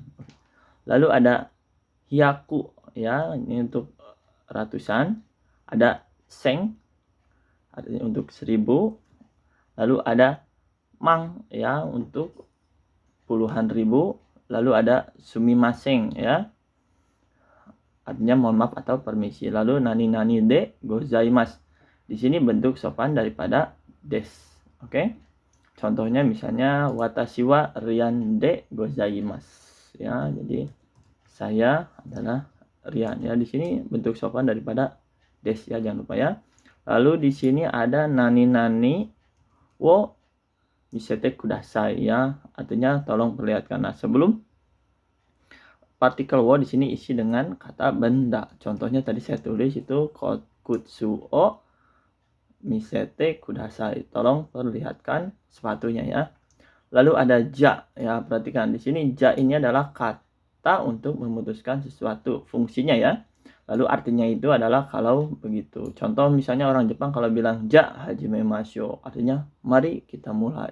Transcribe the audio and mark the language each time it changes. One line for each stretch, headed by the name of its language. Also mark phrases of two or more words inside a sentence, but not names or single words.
Indonesian: Lalu ada hyaku, ya, ini untuk ratusan. Ada seng, artinya untuk 1000. Lalu ada mang, ya, untuk puluhan ribu. Lalu ada sumimasen, ya, artinya mohon maaf atau permisi.
Japanese: Lalu 何々でございます.
Indonesian: Di sini bentuk sopan daripada des, oke. Contohnya misalnya
Japanese: わたしはリアンでございます,
Indonesian: ya, jadi saya adalah rian, ya. Di sini bentuk sopan daripada des, ya, jangan lupa, ya. Lalu di sini ada
Japanese: 何々を見せてください,
Indonesian: ya, artinya tolong perlihatkan. Nah, sebelum partikel wo di sini isi dengan kata benda. Contohnya tadi saya tulis itu
Japanese: 靴を見せてください,
Indonesian: tolong perlihatkan sepatunya, ya. Lalu ada ja, ya perhatikan di sini ja ini adalah kata untuk memutuskan sesuatu, fungsinya ya. Lalu artinya itu adalah kalau begitu. Contoh misalnya orang Jepang kalau bilang
Japanese: じゃ始めましょう,
Indonesian: artinya mari kita mulai.